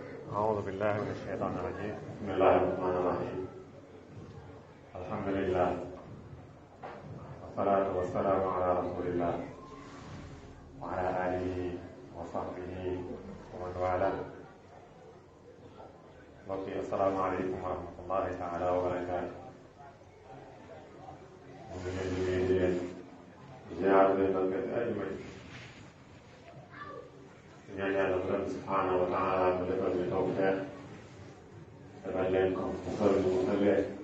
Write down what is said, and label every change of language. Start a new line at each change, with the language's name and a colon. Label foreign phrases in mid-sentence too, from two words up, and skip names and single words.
Arabic: أعوذ بالله من الشيطان الرجيم بسم الله الرحمن الرحيم الحمد لله والصلاة والسلام على رسول الله وعلى آله وصحبه ومن والاه
Wolof: mbokk yi
Arabic: السلام عليكم ورحمة الله تعالى وبركاته
Wolof: mu ngi leen di nuyu di leen ziar leen barkat ajuma ji ñaan yàlla borom
Arabic: سبحانه وتعالى
Wolof: mu defal ñu tawfeex defal leen ko mu fër ñu mu leen